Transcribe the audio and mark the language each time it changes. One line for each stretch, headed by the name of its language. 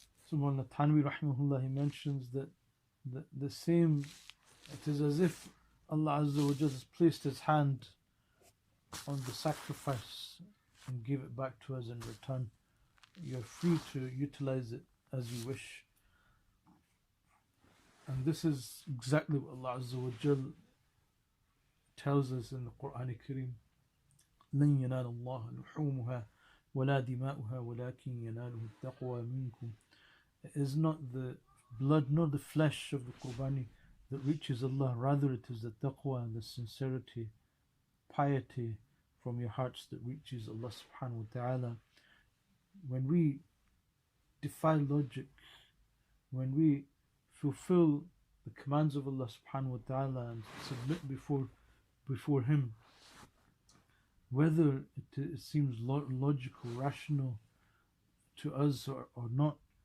English: Subhanallah, Tanwi rahimahullah, he mentions that the same, it is as if Allah Azza wa Jalla has placed His hand on the sacrifice and gave it back to us in return. You're free to utilize it as you wish. And this is exactly what Allah Azza wa Jalla tells us in the Qurbani Kareem.
Arabic: لن ينال الله لحومها ولا دماؤها ولكن يناله التقوى منكم.
English: It is not the blood nor the flesh of the Qurbani that reaches Allah, rather it is the taqwa and the sincerity, piety from your hearts that reaches Allah subhanahu wa ta'ala. When we defy logic, when we fulfill the commands of Allah subhanahu wa ta'ala and submit before Him, whether it seems logical, rational to us or not.